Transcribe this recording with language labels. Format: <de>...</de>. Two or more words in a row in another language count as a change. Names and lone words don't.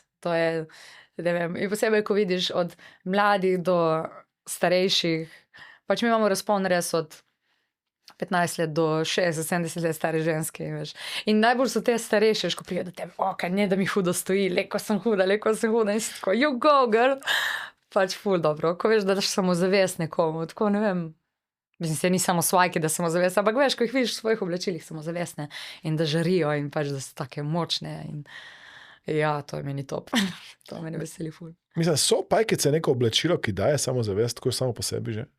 <sl>To je, ne vem, in posebej, ko vidiš od mladih do starejših, pač mi imamo razpon res od 15 let do 60-70 let stare ženske, veš. In najbolj so te starejše, ko pride do tebe, kaj ne, da mi hudo stoji, leko sem huda, in si tako,</sl> <en>you go, girl.</en> <sl>Pač ful dobro, ko veš, da daš samozavest nekomu, tako ne vem, mislim, se ni samo svajki, da samozavest, ampak veš, ko jih vidiš v svojih oblačilih samozavestne in da žarijo in pač, da so take močne in ja, to je meni top. To meni veseli ful. Mislim, so pajkice neko oblačilo, ki daje samozavest, tako samo po sebi že?</sl>